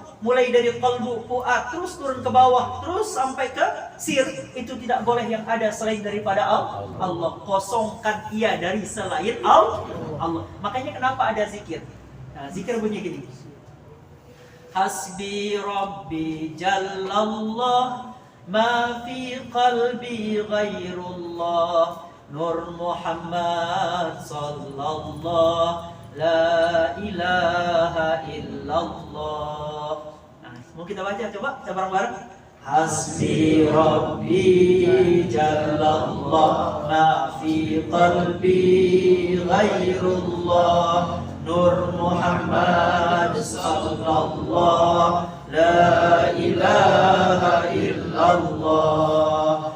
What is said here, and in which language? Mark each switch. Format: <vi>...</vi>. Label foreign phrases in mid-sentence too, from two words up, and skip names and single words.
<id>Mulai dari kalbu fuad terus turun ke bawah, terus sampai ke sir, itu tidak boleh yang ada selain daripada Allah. Kosongkan ia dari selain Allah. Makanya kenapa ada zikir? Nah, zikir bunyi gini.</id> <ar>حسبي ربي جل الله ما في قلبي غير الله نور محمد صلى الله لا إله إلا الله.</ar> <id>Nah, mau kita baca, coba kita bareng-bareng.</id> <ar>حسبي ربي جل الله ما في قلبي غير الله نور محمد صلى الله لا إله إلا الله.</ar>